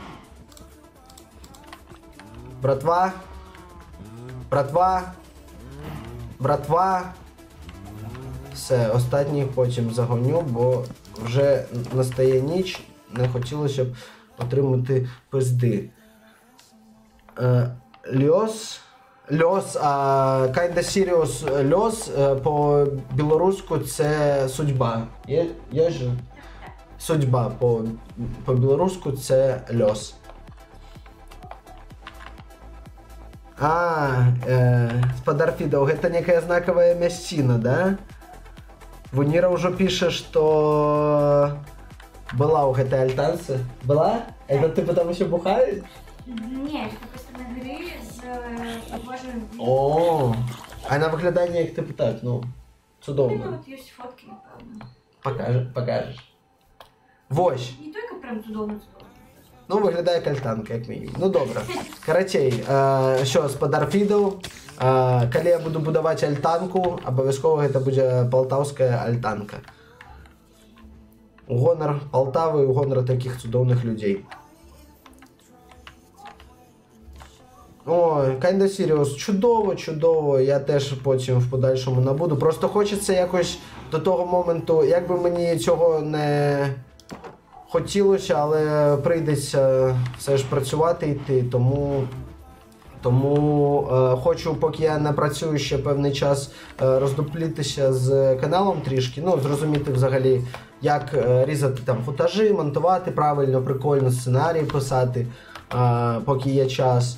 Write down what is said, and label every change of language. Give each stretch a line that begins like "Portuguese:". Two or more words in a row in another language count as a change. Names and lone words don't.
Ukrainian: Братва. Все, останніх потім загоню, бо вже настає ніч, не хотілося б отримати пизди. Льос,
English: kinda serious
Ukrainian: льос по-білоруську це судьба. Є ж? Судьба по-білоруську це льос.
Belarusian: Спадар Фідов, гэта некая знаковая мясціна, да? Вуніра ўжо піша, што была ў гэтай альтанцы.
Russian: Была? Это ты потому що бухаешь?
Ukrainian: Ні, це просто на грі з Божим. О, вона виглядає як типу так, ну, чудовно. Ну, от є фотки, напевно. Покажеш. Вось. Не тільки прям чудовно. Ну, виглядає як альтанка, як мінімум. Ну, добре. Корочей, що,
Belarusian: спадар Фідов, калі я буду будувати альтанку,
Ukrainian: обов'язково це буде полтавська альтанка. У гонор Полтави, у гонор таких чудовних людей. Ой,
English: kinda serious.
Ukrainian: Чудово. Я теж потім в подальшому набуду. Просто хочеться якось до того моменту, як би мені цього не хотілося, але прийдеться все ж працювати йти, тому хочу, поки я не працюю ще певний час, роздуплітися з каналом трішки, ну, зрозуміти взагалі, як різати там футажі, монтувати правильно, прикольно, сценарій писати, поки є час.